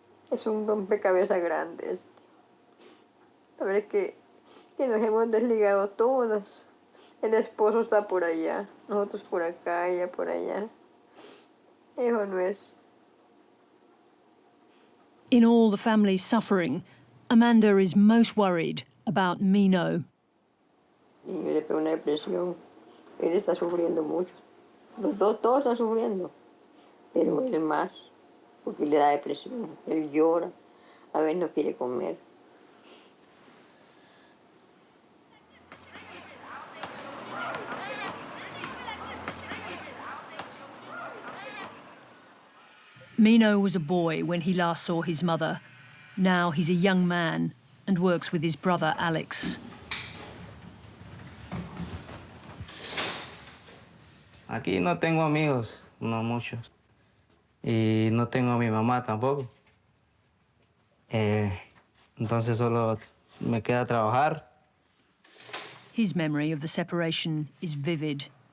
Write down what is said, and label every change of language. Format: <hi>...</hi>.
<es>Es un rompecabezas grande A ver que nos hemos desligado todas. El esposo está por allá, nosotros por acá, ella por allá. Eso no es.</es> <en>In all the family's suffering, Amanda is most worried about Mino.</en> <es>Y le pegó una depresión. Él está sufriendo mucho. Todos están sufriendo. Pero él más, porque le da depresión. Él llora, a veces no quiere comer.</es> <en>Mino was a boy when he last saw his mother. Now he's a young man and works with his brother Alex.</en> <es>Aquí no tengo amigos, no muchos. Y no tengo a mi mamá tampoco. Entonces solo me queda trabajar.</es> <en>His memory of the separation is vivid.</en>